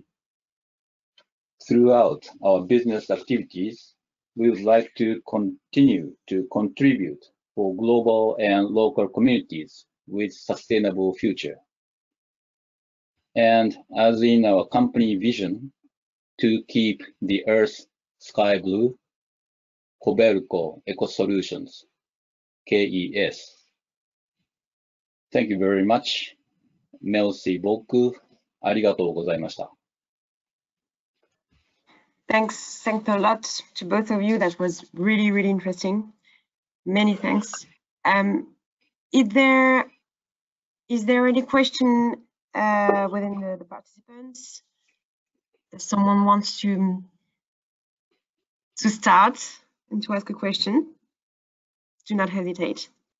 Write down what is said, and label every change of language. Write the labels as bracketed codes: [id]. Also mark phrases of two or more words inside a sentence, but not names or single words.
[en] Throughout our business activities, we would like to continue to contribute for global and local communities with sustainable future. And as in our company vision, to keep the earth sky blue, KOBELCO ECO-SOLUTIONS, KES. Thank you very much. [fr] Merci beaucoup. [ja] ありがとうございました。 [en] Thanks a lot to both of you. That was really, really interesting. Many thanks. Is there any question within the participants? If someone wants to start and to ask a question, do not hesitate.